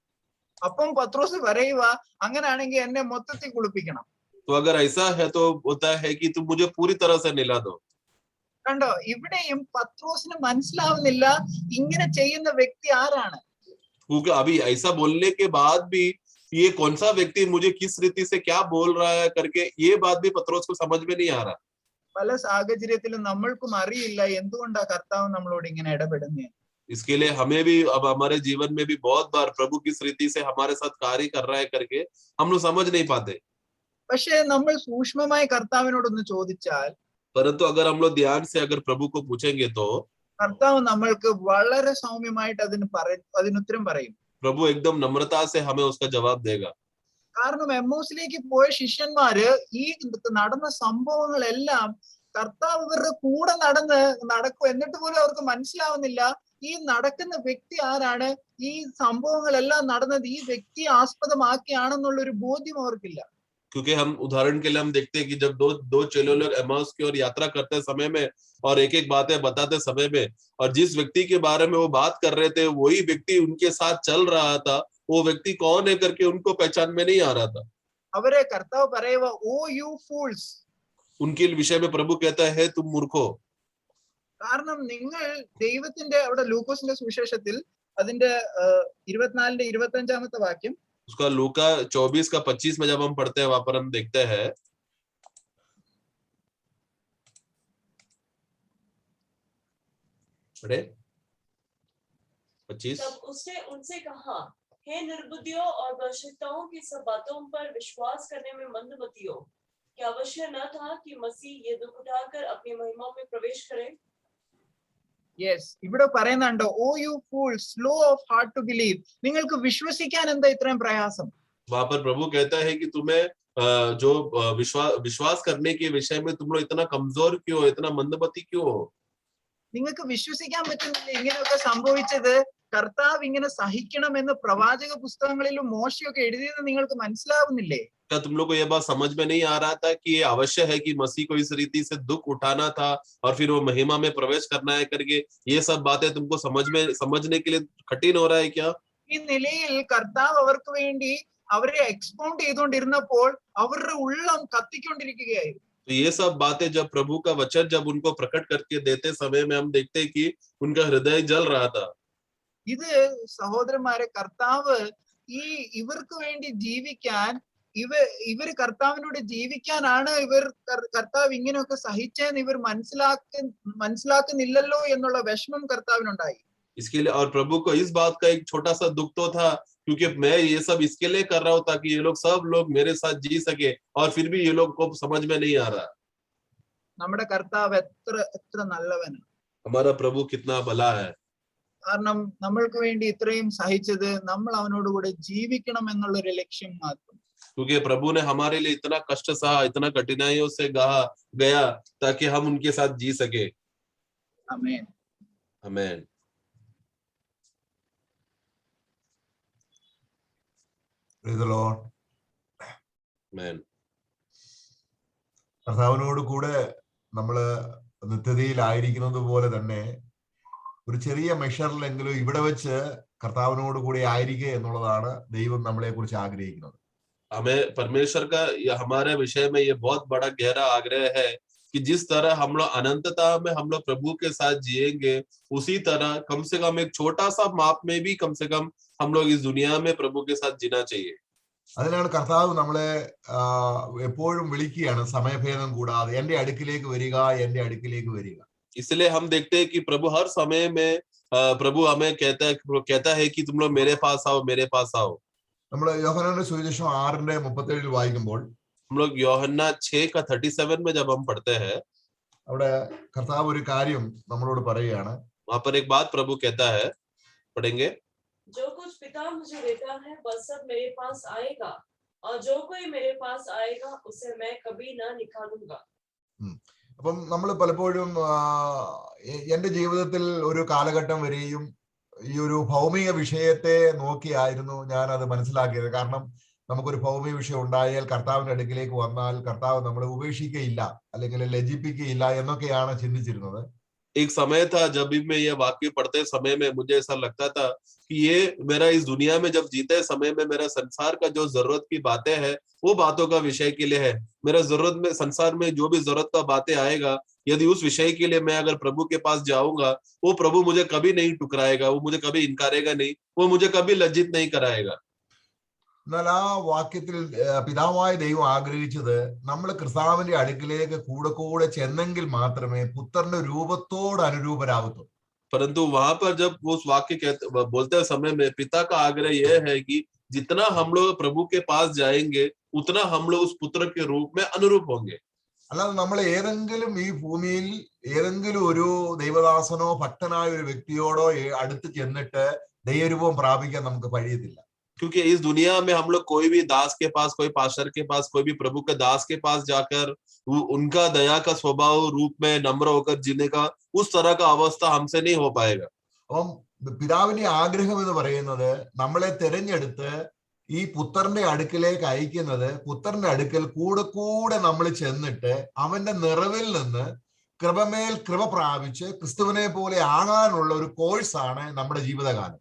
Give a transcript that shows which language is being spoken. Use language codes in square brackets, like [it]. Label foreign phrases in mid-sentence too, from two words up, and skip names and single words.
[ml] അപ്പം പത്രോസ് പറയുക, അങ്ങനാണെങ്കിൽ എന്നെ മൊത്തത്തിൽ കുളിപ്പിക്കണം. [hi] तो अगर ऐसा है तो होता है कि तुम मुझे पूरी तरह से नहला दो। [ml] കണ്ടോ, ഇവിടെയും പത്രോസിന് മനസ്സിലാവുന്നില്ല ഇങ്ങനെ ചെയ്യുന്ന വ്യക്തി ആരാണ്. [hi] क्योंकि अभी ऐसा बोलने के बाद भी ये कौन सा व्यक्ति मुझे किस रीति से क्या बोल रहा है करके ये बात भी पत्रोस को समझ में नहीं आ रहा। [ml] പല സാഹചര്യത്തിലും നമ്മൾക്കും അറിയില്ല എന്തുകൊണ്ടാ കർത്താവ് നമ്മളോട് ഇങ്ങനെ ഇടപെടുന്നത്. [hi] इसके लिए हमें भी अब हमारे जीवन में भी बहुत बार प्रभु किस रीति से हमारे साथ कार्य कर रहा है करके हम लोग समझ नहीं पाते। [ml] പക്ഷെ നമ്മൾ സൂക്ഷ്മമായി കർത്താവിനോടൊന്ന് ചോദിച്ചാൽ, [hi] परंतु अगर हम लोग ध्यान से अगर प्रभु को पूछेंगे तो [ml] കർത്താവ് നമ്മൾക്ക് വളരെ സൗമ്യമായിട്ട് അതിനുത്തരം പറയും. [hi] प्रभु एकदम नम्रता से हमें उसका जवाब देगा। [ml] കാരണം എമ്മോസിലേക്ക് പോയ ശിഷ്യന്മാര് ഈ നടന്ന സംഭവങ്ങളെല്ലാം കർത്താവ് ഇവരുടെ കൂടെ നടക്കും, എന്നിട്ട് പോലും അവർക്ക് മനസ്സിലാവുന്നില്ല ഈ നടക്കുന്ന വ്യക്തി ആരാണ്, ഈ സംഭവങ്ങളെല്ലാം നടന്നത് ഈ വ്യക്തിയെ ആസ്പദമാക്കിയാണെന്നുള്ള ഒരു ബോധ്യം അവർക്കില്ല. [hi] क्योंकि हम उदाहरण के लिए हम देखते हैं कि जब दो चेले लोग एमाउस की ओर यात्रा करते समय में और एक एक बातें बताते समय में, और जिस व्यक्ति के बारे में वो बात कर रहे थे वही व्यक्ति उनके साथ चल रहा था, वो व्यक्ति कौन है करके उनको पहचान में नहीं आ रहा था। [ml] അവരെ കർത്താവ് പറയുക, [en] O you fools. [hi] उनके विषय में प्रभु कहता है, तुम मूर्खो। [ml] കാരണം നിങ്ങൾ ദൈവത്തിന്റെ, അവിടെ ലൂക്കോസിന്റെ സുവിശേഷത്തിൽ അതിന്റെ 24ന്റെ 25ാമത്തെ വാക്യം, [hi] उसका लूका 24 का 25 में जब हम पढ़ते हैं वहां पर हम देखते हैं, पढ़े 25। तब उसने उनसे कहा, हे निर्बुद्धियों और भ्रष्टताओं की सब बातों पर विश्वास करने में मंदमतियों, क्या अवश्य न था कि मसीह ये दुख उठाकर अपनी महिमा में प्रवेश करे? [ml] യെസ്, ഇവിടെ പറയുന്നുണ്ട്, [en] O you fool, slow of heart to believe. [ml] നിങ്ങൾക്ക് വിശ്വസിക്കാൻ എന്താ ഇത്രയും പ്രയാസം? [hi] वहां पर प्रभु कहता है कि तुम्हें जो विश्वास करने के विषय में तुम लोग इतना कमजोर क्यों हो, इतना मंदमती क्यों हो? [ml] നിങ്ങൾക്ക് വിശ്വസിക്കാൻ പറ്റുന്നില്ല ഇങ്ങനെയൊക്കെ സംഭവിച്ചത് കർത്താവ് ഇങ്ങനെ സഹിക്കണമെന്ന് പ്രവാചക പുസ്തകങ്ങളിലും മോശയൊക്കെ എഴുതിയത് നിങ്ങൾക്ക് മനസ്സിലാവുന്നില്ലേ? [hi] क्या तुम लोग को यह बात समझ में नहीं आ रहा था कि ये अवश्य है कि मसीह को इस रीति से दुख उठाना था और फिर वो महिमा में प्रवेश करना है करके, ये सब बातें तुमको समझने के लिए कठिन हो रहा है क्या? [ml] ഈ നിലയിൽ കർത്താവ് അവർക്ക് വേണ്ടി അവരെ എക്സ്പൗണ്ട് ചെയ്തുകൊണ്ടിരുന്നപ്പോൾ അവരുടെ ഉള്ളം കത്തിക്കൊണ്ടിരിക്കുകയായിരുന്നു. [hi] तो ये सब बातें जब प्रभु का वचन जब उनको प्रकट करके देते समय में हम देखते हैं कि उनका हृदय जल रहा था। [ml] ഇത് സഹോദരന്മാരെ, കർത്താവ് ഇവർക്ക് വേണ്ടി ജീവിക്കാൻ, ഇവർ കർത്താവിനോട് ജീവിക്കാനാണ് കർത്താവ് ഇങ്ങനെയൊക്കെ സഹിച്ചെന്ന് ഇവർ മനസ്സിലാക്കുന്നില്ലല്ലോ എന്നുള്ള വിഷമം കർത്താവിനുണ്ടായി. [hi] इसके लिए और प्रभु को इस बात का एक छोटा सा दुख तो था, क्योंकि मैं ये सब इसके लिए कर रहा हूँ ताकि ये लोग सब लोग मेरे साथ जी सके, और फिर भी ये लोग को समझ में नहीं आ रहा। [ml] നമ്മുടെ കർത്താവ് എത്ര നല്ലവനാണ്. [hi] हमारा प्रभु कितना भला है। [ml] കാരണം നമ്മൾക്ക് വേണ്ടി ഇത്രയും സഹിച്ചത് നമ്മൾ അവനോട് കൂടെ ജീവിക്കണം എന്നുള്ളൊരു ലക്ഷ്യം മാത്രം. [hi] क्योंकि प्रभु ने हमारे लिए इतना कष्ट सहा, इतना कठिनाइयों से गया ताकि हम उनके साथ जी सके। [ml] ആമേൻ. [hi] आमीन। [en] Praise the Lord. Amen. [ml] കർത്താവിനോട് കൂടെ നമ്മള് നിത്യതയിലായിരിക്കുന്നത് പോലെ തന്നെ ഒരു ചെറിയ മെഷറിലെങ്കിലും ഇവിടെ വെച്ച് കർത്താവിനോട് കൂടി ആയിരിക്കുക എന്നുള്ളതാണ് ദൈവം നമ്മളെ കുറിച്ച് ആഗ്രഹിക്കുന്നത്. [hi] हमें परमेश्वर का हमारे विषय में ये बहुत बड़ा गहरा आग्रह है कि जिस तरह हम लोग अनंतता में हम लोग प्रभु के साथ जिएंगे, उसी तरह कम से कम एक छोटा सा माप में भी कम से कम हम लोग इस दुनिया में प्रभु के साथ जीना चाहिए. [ml] അതിനാണ് കർത്താവ് നമ്മളെ എപ്പോഴും വിളിക്കുകയാണ്, സമയഭേദം കൂടാതെ എന്റെ അടുക്കിലേക്ക് വരിക, എന്റെ അടുക്കിലേക്ക് വരിക. [hi] इसलिए हम देखते हैं कि प्रभु हर समय में प्रभु हमें कहता है कि तुम लोग मेरे पास आओ, मेरे पास आओ. [ml] നമ്മൾ യോഹന്നാന്റെ സുവിശേഷം 6:37 വായിക്കുമ്പോൾ [hi] हम लोग यूहन्ना 6:37 में जब हम पढ़ते हैं, [ml] അവിടെ കർത്താവ് ഒരു കാര്യം നമ്മളോട് പറയുകയാണ്. [hi] वहां पर एक बात प्रभु कहता है, पढ़ेंगे. जो कुछ पिता मुझे देता है वह सब मेरे पास आएगा, और जो कोई मेरे पास आएगा उसे मैं कभी ना निकालूंगा. [ml] അപ്പം നമ്മൾ പലപ്പോഴും എന്റെ ജീവിതത്തിൽ ഒരു കാലഘട്ടം വരെയും ഈ ഒരു ഭൗമിക വിഷയത്തെ നോക്കിയായിരുന്നു ഞാൻ അത് മനസ്സിലാക്കിയത്. കാരണം നമുക്കൊരു ഭൗമിക വിഷയം ഉണ്ടായാൽ കർത്താവിന്റെ അടുക്കിലേക്ക് വന്നാൽ കർത്താവ് നമ്മളെ ഉപേക്ഷിക്കയില്ല അല്ലെങ്കിൽ ലജ്ജിപ്പിക്കയില്ല എന്നൊക്കെയാണ് ചിന്തിച്ചിരുന്നത്. [hi] एक समय था जब भी मैं ये वाक्य पढ़ते समय में मुझे ऐसा लगता था कि ये मेरा इस दुनिया में जब जीते समय में मेरा संसार का जो जरूरत की बातें हैं वो बातों का विषय के लिए है. मेरा जरूरत में संसार में जो भी जरूरत का बातें आएगा, यदि उस विषय के लिए मैं अगर प्रभु के पास जाऊंगा, वो प्रभु मुझे कभी नहीं टुकराएगा, वो मुझे कभी इनकारेगा नहीं, वो मुझे कभी लज्जित नहीं कराएगा. [ml] എന്നാൽ ആ വാക്യത്തിൽ പിതാവായ ദൈവം ആഗ്രഹിച്ചത് നമ്മൾ കർത്താവിന്റെ അടുക്കിലേക്ക് കൂടെ കൂടെ ചെന്നെങ്കിൽ മാത്രമേ പുത്രന്റെ രൂപത്തോട് അനുരൂപരാകത്തുള്ളൂ. [hi] परंतु वहां पर जब उस वाक्य बोलते समय में पिता का आग्रह यह है कि जितना हम लोग प्रभु के पास जाएंगे उतना हम लोग उस पुत्र के रूप में अनुरूप होंगे. [ml] അല്ലാതെ നമ്മൾ ഏതെങ്കിലും ഈ ഭൂമിയിൽ ഏതെങ്കിലും ഒരു ദൈവദാസനോ ഭക്തനായ ഒരു വ്യക്തിയോടോ അടുത്ത് ചെന്നിട്ട് ദൈവരൂപം പ്രാപിക്കാൻ നമുക്ക് കഴിയത്തില്ല. [hi] क्योंकि इस दुनिया में हम लोग कोई भी दास के पास, कोई पास्टर के पास, कोई भी प्रभु के दास के पास जाकर उनका दया का स्वभाव रूप में नम्र होकर जीने का उस तरह का अवस्था हमसे नहीं हो पाएगा. [ml] അപ്പം പിതാവിന്റെ ആഗ്രഹം എന്ന് പറയുന്നത് നമ്മളെ തിരഞ്ഞെടുത്ത് ഈ പുത്രന്റെ അടുക്കിലേക്ക് അയക്കുന്നത്, പുത്രന്റെ അടുക്കൽ കൂടെ കൂടെ നമ്മൾ ചെന്നിട്ട് അവന്റെ നിറവിൽ നിന്ന് കൃപമേൽ കൃപ പ്രാപിച്ച് ക്രിസ്തുവിനെ പോലെ ആകാനുള്ള ഒരു കോഴ്സാണ് നമ്മുടെ ജീവിതകാലം.